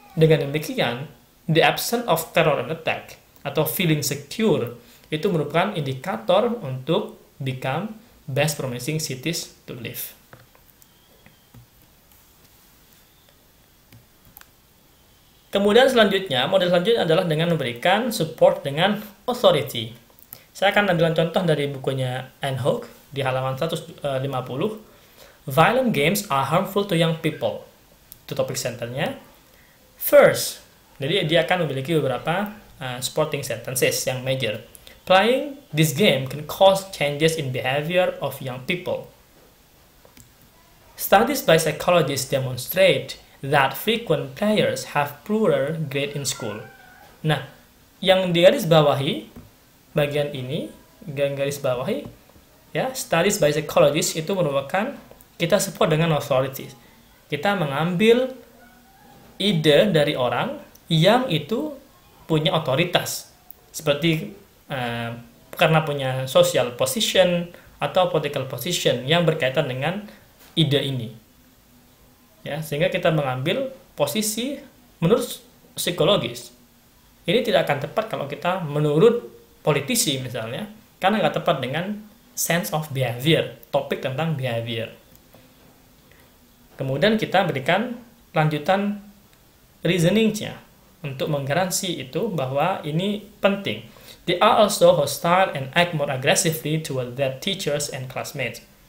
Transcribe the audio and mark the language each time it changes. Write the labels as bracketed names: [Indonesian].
[Indonesian] Dengan demikian, [English] the absence of terror and attack [Indonesian] atau [English] feeling secure [Indonesian] itu merupakan indikator untuk [English] become best promising cities to live. [Indonesian] Kemudian selanjutnya, model selanjutnya adalah dengan memberikan support dengan authority. Saya akan ambil contoh dari bukunya Anne Hook di halaman 150. [English] Violent games are harmful to young people. [Indonesian] Itu topik centernya. First, jadi dia akan memiliki beberapa supporting sentences yang major. [English] Playing this game can cause changes in behavior of young people. Studies by psychologists demonstrate that frequent players have poorer grade in school. [Indonesian] Nah, yang digaris bawahi bagian ini, garis bawahi ya, [English] studies by psychologists [Indonesian] itu merupakan kita support dengan authorities. Kita mengambil ide dari orang yang itu punya otoritas, seperti karena punya [English] social position [Indonesian] atau [English] political position [Indonesian] yang berkaitan dengan ide ini. Ya, sehingga kita mengambil posisi menurut psikologis. Ini tidak akan tepat kalau kita menurut politisi misalnya, karena nggak tepat dengan [English] sense of behavior, [Indonesian] topik tentang behavior. Kemudian kita berikan lanjutan reasoning-nya untuk menggaransi itu bahwa ini penting. [English] They are also hostile and act more aggressively toward their teachers and classmates.